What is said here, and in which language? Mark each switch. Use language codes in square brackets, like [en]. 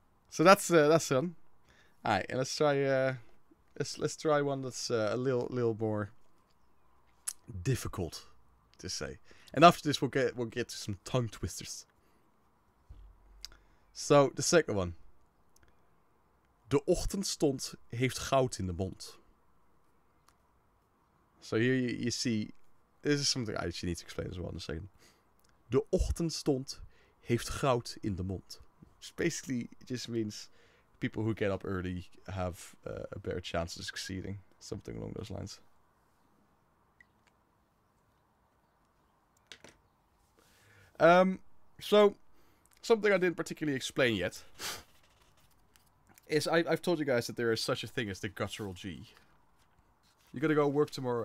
[en] So that's one. Alright, and let's try let's try one that's a little more difficult to say. And after this we'll get to some tongue twisters. So the second one. [nl] De ochtendstond heeft goud in de mond. [en] So here you see, this is something I actually need to explain as well in a second. [nl] De ochtendstond heeft goud in de mond. [en] Which basically just means people who get up early have a better chance of succeeding. Something along those lines. So, something I didn't particularly explain yet is I've told you guys that there is such a thing as the guttural G. You gotta go work tomorrow.